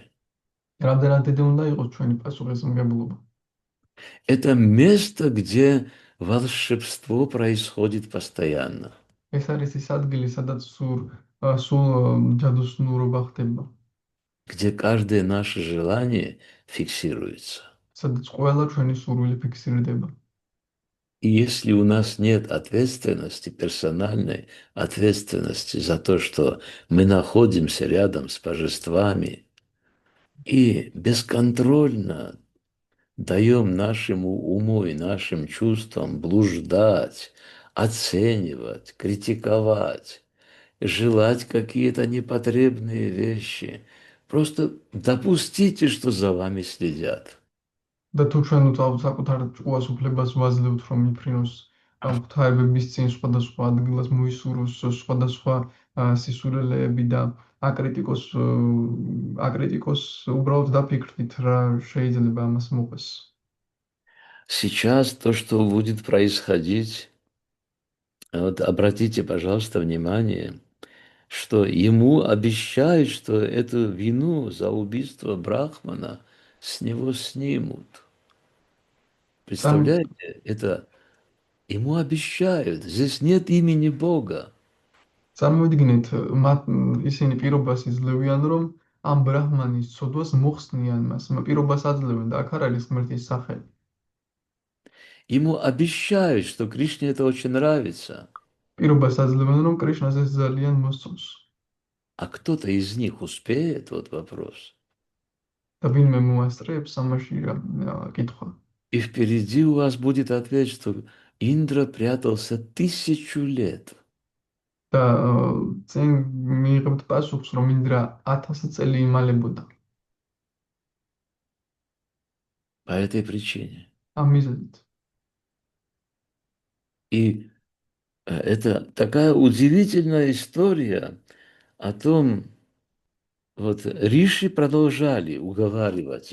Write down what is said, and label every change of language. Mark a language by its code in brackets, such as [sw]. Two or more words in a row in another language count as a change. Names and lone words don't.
[ka] რამდენად დიდი უნდა იყოს ჩვენი პასუხისმგებლობა? [ru] Это место, где волшебство происходит постоянно, [ka] ეს არის ის ადგილი, სადაც სულ ჯადოსნურობა ხდება, [ru] где каждое наше желание фиксируется. [ka] სადაც ყველა ჩვენი სურვილი ფიქსირდება. [ru] И если у нас нет ответственности, персональной ответственности за то, что мы находимся рядом с божествами и бесконтрольно даем нашему уму и нашим чувствам блуждать, оценивать, критиковать, желать какие-то непотребные вещи, просто допустите, что за вами следят. [ka] და თუ ჩვენ საკუთარ ჭკუას უფლებას ვაძლევთ, რომ მიფრინოს ღვთაებების წინ სხვადასხვა ადგილას მოისურვოს სხვადასხვა სისულელეები და აკრიტიკოს უბრალოდ დაფიქრდით, რა შეიძლება ამას მოყვეს. [ru] Сейчас то, что будет происходить, вот обратите, пожалуйста, внимание, что ему обещают, что эту вину за убийство Брахмана с него снимут. Представляете, это ему обещают, здесь нет имени Бога. [ka] წარმოვიდგინეთ, ისინი პირობას იძლევიან, რომ ამ ბრაჰმანის ცოდვას მოხსნიან მას, პირობას აძლევენ და აქ არ არის ღმერთის სახელი. [ru] Ему обещают, что Кришне это очень нравится. [ka] პირობას აძლევენ, რომ კრიშნას ეს ძალიან მოსწონს. [ru] А кто-то из них успеет, вот вопрос. [ka] და ვინმე მოასწრებს ამაში კითხვა. [ru] И впереди у вас будет ответ, что Индра прятался 1000 лет. [ka] და წინ მიიღებთ პასუხს, რომ ინდრა 1000 წელი იმალებოდა. [ru] По этой причине. [ka] ამ მიზეზით. [ru] И это такая удивительная история о том, вот риши продолжали уговаривать